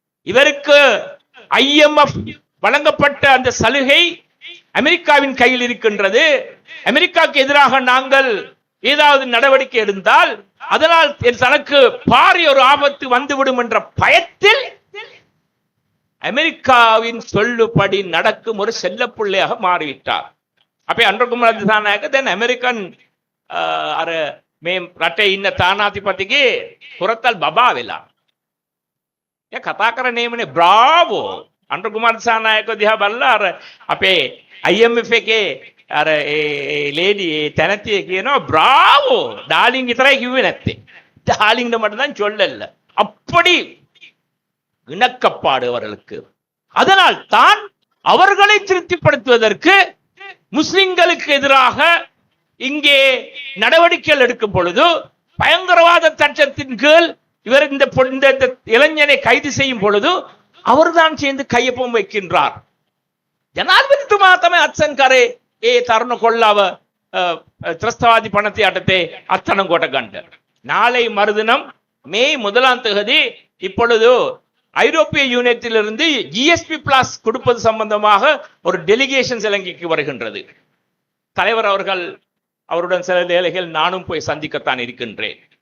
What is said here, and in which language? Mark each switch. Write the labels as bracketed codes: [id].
[ta] இவருக்கு IMF வழங்கப்பட்ட அந்த சலுகை அமெரிக்காவின் கையில் இருக்கின்றது. அமெரிக்காவுக்கு எதிராக நாங்கள் ஏதாவது நடவடிக்கை எடுத்தால் அதனால் தனக்கு பாரிய ஒரு ஆபத்து வந்துவிடும் என்ற பயத்தில் அமெரிக்காவின் சொல்லுபடி நடக்கும் ஒரு செல்லப்பிள்ளையாக மாறிவிட்டார். அப்ப [si] அன்றகுமார் திசாநாயක දැන් ඇමරිකන් අර මේ රටේ ඉන්න තානාධිපතිගේ හොරතල් බබා වෙලා. එයා කතා කරන්නේමනේ බ්‍රාවෝ. අன்றகுமார் திசாநாயක දිහා බලලා අර අපේ IMF එකේ අර ඒ ලේඩි ඒ තැනතිය කියනවා බ්‍රාවෝ. ඩාர்லிங் විතරයි කිව්වේ නැත්තේ. ඩාர்லிங்ட [ta] மட்டும் தான் சொல்லல. அப்படி இணக்கப்பாடு அவர்களுக்கு. அதனால் தான் அவர்களை திருப்திப்படுத்துவதற்கு முஸ்லிம்களுக்கு எதிராக இங்கே நடவடிக்கைகள் எடுக்கும் பொழுது பயங்கரவாத சட்டத்தின் கீழ் இவர் இந்த இளைஞனை கைது செய்யும் பொழுது அவர்தான் சேர்ந்து கையொப்பம் வைக்கின்றார். [si] ஜனாதிபதிතුමා තමයි අත්සන් කරේ ඒ තරුණ කොල්ලව ත්‍රස්තවාදී පනති යටතේ අත්අඩංගුවට ගන්න. [ta] நாளை மறுதினம் மே 1ஆம் தேதி இப்பொழுது ஐரோப்பிய யூனியத்திலிருந்து GSP பிளஸ் கொடுப்பது சம்பந்தமாக ஒரு டெலிகேஷன் இலங்கைக்கு வருகின்றது. தலைவர் அவர்கள் அவருடன் சில வேளைகள் நானும் போய் சந்திக்கத்தான் இருக்கின்றேன்.